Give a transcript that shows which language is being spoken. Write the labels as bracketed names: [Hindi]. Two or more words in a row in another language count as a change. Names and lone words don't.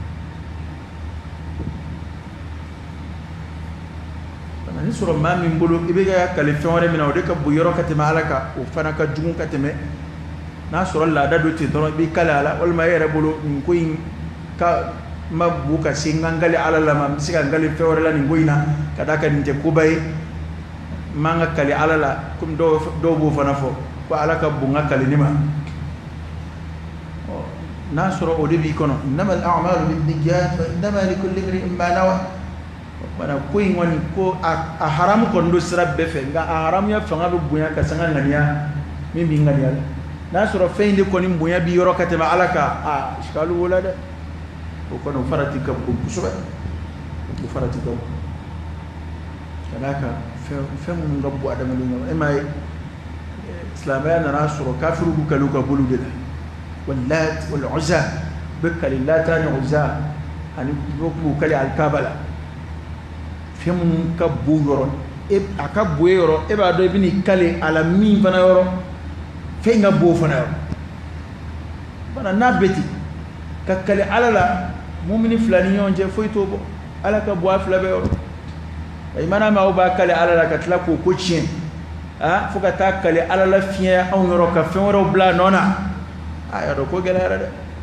[Bambara] ni sɔrɔ maa min bolo i bɛ ka kale fɛn wɛrɛ min na o de ka bon yɔrɔ ka tɛmɛ ala kan o fana ka jugu ka tɛmɛ n'a sɔrɔ laada dɔ ten dɔrɔn i b'i kale ala walima e yɛrɛ bolo nin ko in ka ma bon ka se n ka n kale ala la ma n bɛ se ka n kale fɛn wɛrɛ la nin ko in na ka d'a kan nin tɛ koba ye n man ka kale ala la komi dɔw b'o fana fɔ ko ala ka bon n ka kale ni ma n'a sɔrɔ o de b'i kɔnɔ [Arabic] إنما الأعمال بالنيات وإنما لكل امرئ ما نوى [Bambara] bana ko in kɔni ko a haramu kɔni do sira bɛɛ fɛ nka a haramuya fanga bɛ bonya ka se n ka ŋaniya min b'i ŋaniya la n'a sɔrɔ fɛn in de kɔni bonya b'i yɔrɔ ka tɛmɛ ala kan sikalu b'o la dɛ o kɔni o farati ka bon kosɛbɛ o farati ka bon ka d'a kan fɛn minnu ka bon adamaden ɲɔgɔn e m'a ye silamɛya nana sɔrɔ kafiriw b'u kale u ka boliw de la [Arabic] واللات والعزى بكال اللات والعزى [Bambara] ani b'u kale alkaaba la fɛn minnu ka bon yɔrɔ a ka bon yɔrɔ e b'a dɔn i bɛ n'i kale a la min fana yɔrɔ fɛn ka bon fana yɔrɔ bana n'a bɛ ten ka kale ala la mumini fila ni ɲɔgɔn cɛ foyi t'o bɔ ala ka bon a fila bɛɛ yɔrɔ i mana mɛn aw b'a kale ala la ka tila k'o ko tiɲɛ fo ka taa kale ala la fiɲɛ anw yɔrɔ ka fɛn wɛrɛw bila a nɔ na y'a dɔn ko gɛlɛyara dɛ